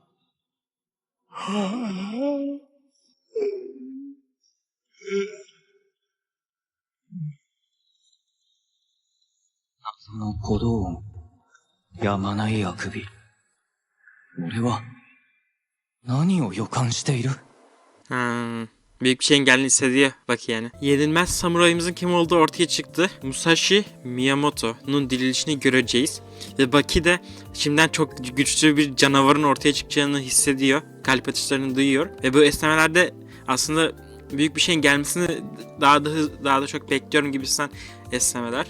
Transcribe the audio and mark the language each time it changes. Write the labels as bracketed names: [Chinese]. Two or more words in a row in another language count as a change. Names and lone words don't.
[Japanese] 謎の鼓動音。やまないあくび。俺は何を予感している？ [Turkish] Büyük bir şeyin geldiğini hissediyor bak yani. Yenilmez samurayımızın kim olduğu ortaya çıktı. Musashi Miyamoto'nun dirilişini göreceğiz. Ve Baki de şimdiden çok güçlü bir canavarın ortaya çıkacağını hissediyor. Kalp atışlarını duyuyor. Ve bu esnemelerde aslında büyük bir şeyin gelmesini daha da çok bekliyorum gibisinden esnemeler.